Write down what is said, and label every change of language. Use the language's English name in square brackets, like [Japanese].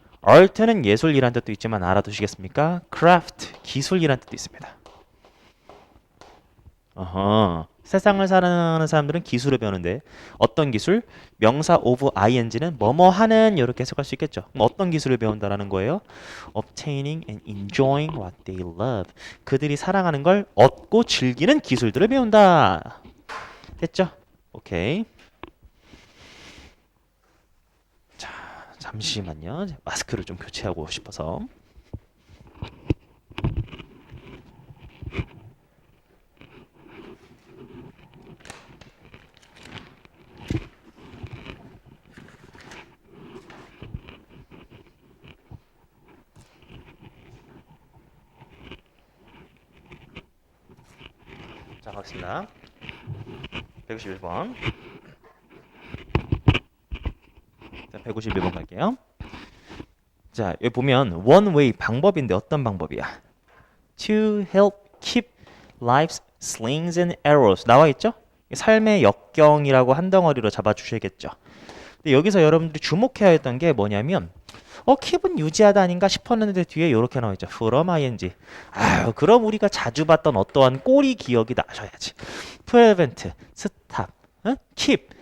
[Korean] art는 예술이란 뜻도 있지만 알아두시겠습니까? craft 기술이란 뜻도 있습니다. 세상을 사랑하는 사람들은 기술을 배우는데 어떤 기술? 명사 of ing는 뭐뭐 하는 이렇게 해석할 수 있겠죠. 그럼 어떤 기술을 배운다라는 거예요? [English] obtaining and enjoying what they love. [Korean] 그들이 사랑하는 걸 얻고 즐기는 기술들을 배운다. 됐죠? 오케이. 자, 잠시만요. 마스크를 좀 교체하고 싶어서. 자, 가겠습니다. 151번. 자, 151번 갈게요. 자, 여기 보면 one way 방법인데 어떤 방법이야? [English] To help keep life's slings and arrows 나와 있죠? [Korean] 삶의 역경이라고 한 덩어리로 잡아주셔야겠죠. 근데 여기서 여러분들이 주목해야 했던 게 뭐냐면 keep은 유지하다 아닌가 싶었는데 뒤에 이렇게 나와 있죠. [English] from ing. [Korean] 아유, 그럼 우리가 자주 봤던 어떠한 꼬리 기억이 나셔야지. [English] prevent, stop, keep.